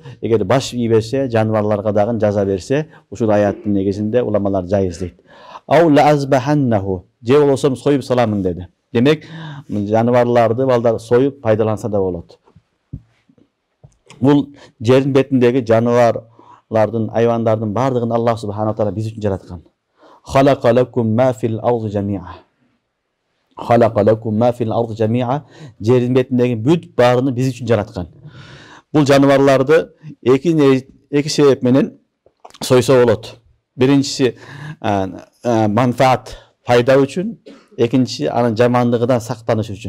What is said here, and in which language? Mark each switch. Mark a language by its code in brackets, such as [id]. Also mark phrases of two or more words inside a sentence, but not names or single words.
[ky] Эгер баш ий берсе, жаныбарларга дагы жаза берсе, ушул аяттын негизинде уламалар жайыз дейт. [ar] أو لأذبحنه, [ky] же болсом союп саламын деди. Демек, жаныбарларды балдар союп пайдаланса да болот. Бул жердин бетиндеги жаныбарлардын, айвандардын бардыгын Аллах [ar] سبحانه تعالى [ky] биз үчүн жараткан. [ar] خلق لكم ما في الأرض جميعا. خلق لكم ما في الأرض جميعا. [ky] Жердин бетиндеги бүт баарыны биз үчүн жараткан. Бул жаныбарларды эки себеп менен сойсо болот. Биринчиси манфаат, пайда үчүн, экинчиси анын жамандыгынан сактаныш үчүн.